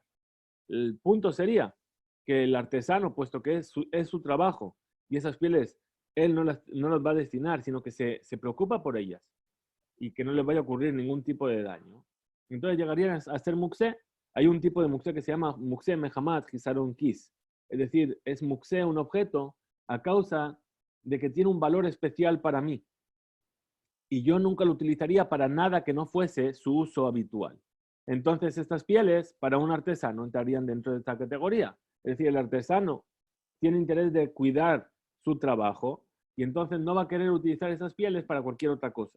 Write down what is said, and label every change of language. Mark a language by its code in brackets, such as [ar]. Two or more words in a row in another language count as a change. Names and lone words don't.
[es] El punto sería que el artesano, puesto que es su trabajo y esas pieles él no las va a destinar, sino que se preocupa por ellas y que no les vaya a ocurrir ningún tipo de daño. Entonces llegarían a ser muxé. Hay un tipo de muxé que se llama [he] מוקצה מחמת חסרון כיס. [es] Es decir, es muxé un objeto a causa de que tiene un valor especial para mí. Y yo nunca lo utilizaría para nada que no fuese su uso habitual. Entonces estas pieles para un artesano entrarían dentro de esta categoría. Es decir, el artesano tiene interés de cuidar su trabajo y entonces no va a querer utilizar esas pieles para cualquier otra cosa.